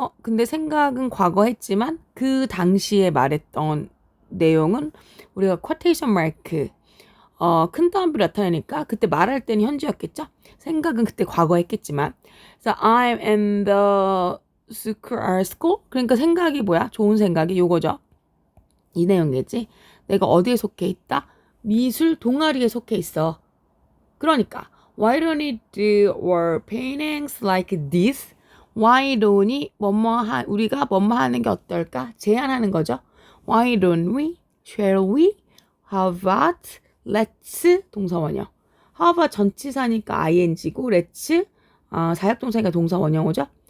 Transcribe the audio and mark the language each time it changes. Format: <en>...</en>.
<ko>근데 생각은 과거 했지만 그 당시에 말했던 내용은 우리가 quotation mark 큰 따옴표를 나타내니까 그때 말할 때는 현재였겠죠? 생각은 그때 과거 했겠지만 그래서</ko> <en>I'm in the school</en> <ko>그러니까 생각이 뭐야? 좋은 생각이 요거죠. 이 내용이겠지? 내가 어디에 속해 있다? 미술 동아리에 속해 있어. 그러니까</ko> <en>why don't we do our paintings like this? why don't we</en> <ko>우리가 뭐뭐 하는 게 어떨까? 제안하는 거죠.</ko> <en>why don't we? shall we? how about?</en> <ko>let's 동사원형. how about 전치사니까 ing고 let's 자역동사니까 동사원형어죠.</ko>